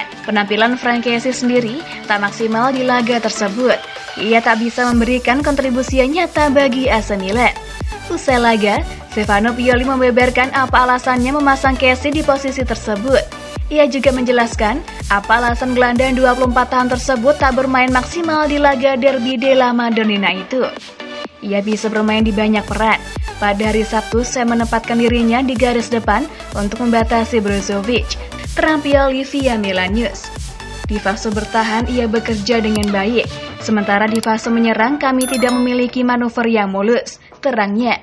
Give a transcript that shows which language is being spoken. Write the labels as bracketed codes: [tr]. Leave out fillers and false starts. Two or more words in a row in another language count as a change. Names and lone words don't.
[id] Penampilan Frank Kessie sendiri tak maksimal di laga tersebut. Ia tak bisa memberikan kontribusi yang nyata bagi AC Milan. Usai laga, Stefano Pioli membeberkan apa alasannya memasang Kessie di posisi tersebut. Ia juga menjelaskan apa alasan gelandang 24 tahun tersebut tak bermain maksimal di laga Derby della Madonnina itu. Ia bisa bermain di banyak peran. Pada hari Sabtu, saya menempatkan dirinya di garis depan untuk membatasi Brozovic, terang Pioli via Milan News. Di fase bertahan, ia bekerja dengan baik. Sementara di fase menyerang, kami tidak memiliki manuver yang mulus, terangnya.